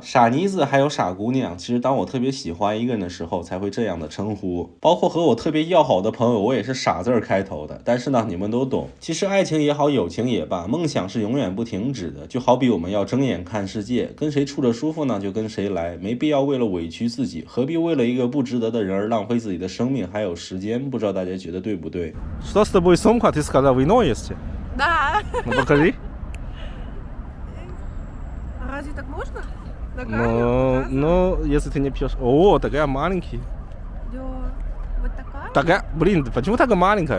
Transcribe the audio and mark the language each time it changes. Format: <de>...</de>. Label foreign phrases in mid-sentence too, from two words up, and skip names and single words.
<zh>傻妮子还有傻姑娘，其实当我特别喜欢一个人的时候才会这样的称呼，包括和我特别要好的朋友我也是傻字开头的，但是呢你们都懂。其实爱情也好友情也罢，梦想是永远不停止的，就好比我们要睁眼看世界，跟谁处着舒服呢就跟谁来，没必要为了委屈自己，何必为了一个不值得的人而浪费自己的生命还有时间？不知道大家觉得对不对？</zh> <ru>Что с тобой сумка? Ты сказал, вино есть? Да. Ну покажи. Разве так можно? На камеру? Ну, если ты не пьешь. О, такая маленькая. Да. Вот такая? Такая, блин, почему такая маленькая?</ru>